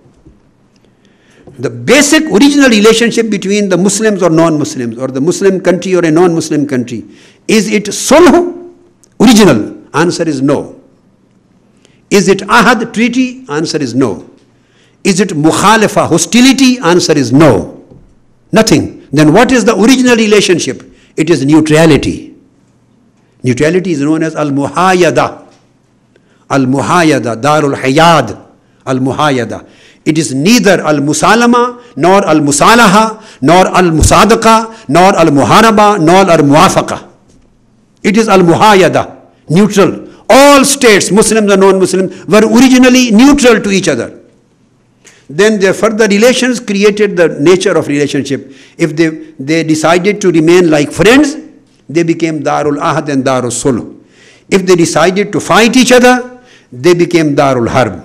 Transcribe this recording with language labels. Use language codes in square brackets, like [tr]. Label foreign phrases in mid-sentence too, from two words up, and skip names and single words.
[en] The basic original relationship between the Muslims or non-Muslims, or the Muslim country or a non-Muslim country, is it sulh, original? Answer is no. Is it ahad, treaty? Answer is no. Is it mukhalafa, hostility? Answer is no. Nothing. Then what is the original relationship? It is neutrality. Neutrality is known as al-muhayyada. [ar] المحايدة، دار الحياد، المحايدة. [en] It is neither al-musalama, nor al-musalaha, nor al-musadaqa, nor al-muharaba, nor al-muwafaqa. It is al-muhayyada, neutral. All states, Muslims and non-Muslims, were originally neutral to each other. Then their further relations created the nature of relationship. If they decided to remain like friends, they became [ar] دار العهد [en] and [ar] دار الصلح. [en] If they decided to fight each other, they became [ar] دار الحرب.